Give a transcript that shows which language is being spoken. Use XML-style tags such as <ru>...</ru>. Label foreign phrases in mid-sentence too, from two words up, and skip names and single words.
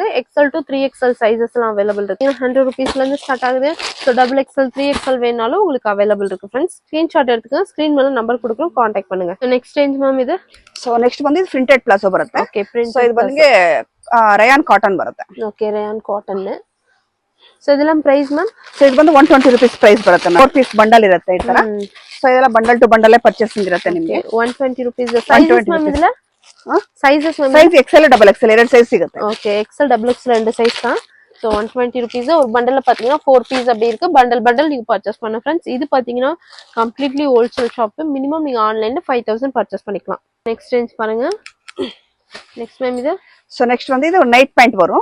<ta>XL to 3XL சைஸஸ்லாம் அவைலபிள் இருக்கு. 100 rupeesல இருந்து ஸ்டார்ட் ஆகுது. சோ XXL 3XL வேணாலும் உங்களுக்கு அவைலபிள் இருக்கு</ta> <en>friends.</en> <ta>ஸ்கிரீன்ஷாட் எடுத்துங்க. ஸ்கிரீன் மேல நம்பர் கொடுக்குறோம், கான்டாக்ட் பண்ணுங்க.</ta> <en>next range ma'am</en> <ta>இது. சோ நெக்ஸ்ட் வந்து இது</ta> <en>printed palazzo</en> <ta>ಬರುತ್ತೆ. ஓகே. பிரிண்ட். சோ இது வந்து</ta> <en>rayon cotton</en> <ta>ಬರುತ್ತೆ. ஓகே,</ta> <en>rayon cotton.</en> <kn>ಸೋ ಇದೆಲ್ಲ</kn> <en>price ma'am.</en> <kn>ಸೋ ಇದು ಬಂದು 120 rupees ಪ್ರೈಸ್ ಬರುತ್ತೆ ಮ್ಯಾಮ್. 4</kn> <en>piece bundle</en> <kn>ಇರುತ್ತೆ ಈ ತರ. ಸೋ ಇದೆಲ್ಲ</kn> <en>bundle to bundle purchasing</en> <kn>ಇರುತ್ತೆ ನಿಮಗೆ. 120 rupees.</kn> <en>sizes ma'am</en> <kn>ಇದೆಲ್ಲ</kn> <en>sizes ma'am.</en> <kn>ಸೈಜ್ XL ಡಬಲ್ XL ಎರಡು ಸೈಜ್ ಸಿಗುತ್ತೆ.</kn> <ta>ஓகே, XL டபுள் XL ரெண்டு சைஸ் தான். சோ 120 rupees. ஒரு பண்டல்ல பாத்தீங்கன்னா 4 பீஸ் அப்படி இருக்கு. பண்டல் நீங்க பர்ச்சேஸ் பண்ண</ta> <en>friends.</en> <ta>இது பாத்தீங்கன்னா</ta> <en>completely wholesale shop.</en> <ta>மினிமம் நீங்க ஆன்லைன்ல 5000 பர்ச்சேஸ் பண்ணிக்கலாம்.</ta> <en>next range</en> <ta>பாருங்க.</ta> <en>next ma'am</en> <ta>இது. சோ நெக்ஸ்ட் வந்து இது ஒரு</ta> <en>night pant</en> <ta>வரும்.</ta>